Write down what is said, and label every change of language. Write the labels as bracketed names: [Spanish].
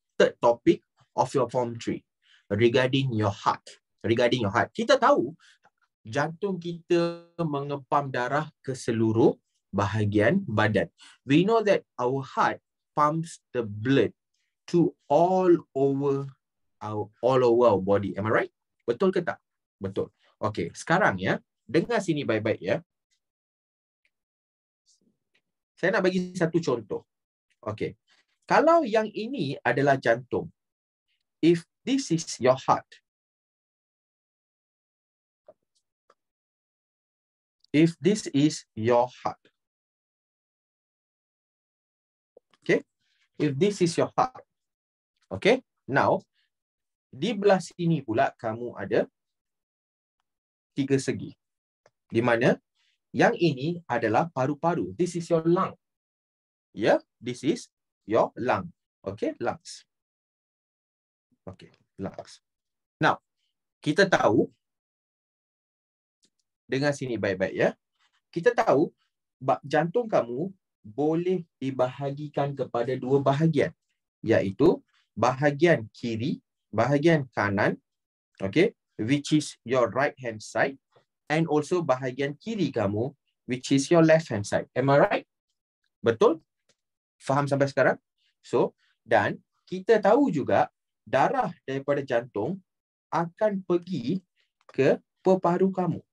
[English] Third topic of your form 3 regarding your heart. Regarding your heart. [Malay] Kita tahu jantung kita mengepam darah ke seluruh bahagian badan. [English] We know that our heart pumps the blood to all over our body. Am I right? [Malay] Betul ke tak? Betul. Okey, sekarang ya, dengar sini baik-baik ya. Saya nak bagi satu contoh. Okey. Kalau yang ini adalah jantung. [English] If this is your heart. If this is your heart. Okay. If this is your heart. Okay. [Malay] Now, di belah sini pula kamu ada 3 segi. Di mana yang ini adalah paru-paru. [English] This is your lung. Yeah, this is your lung. Okay, lungs. Okay, lungs. [Malay] Now, kita tahu, dengar sini baik-baik ya. Kita tahu jantung kamu boleh dibahagikan kepada 2 bahagian. Iaitu bahagian kiri, bahagian kanan, okay, [English] which is your right hand side, [Malay] and also bahagian kiri kamu, [English] which is your left hand side. Am I right? [Malay] Betul? Faham sampai sekarang? So, dan kita tahu juga darah daripada jantung akan pergi ke paru kamu.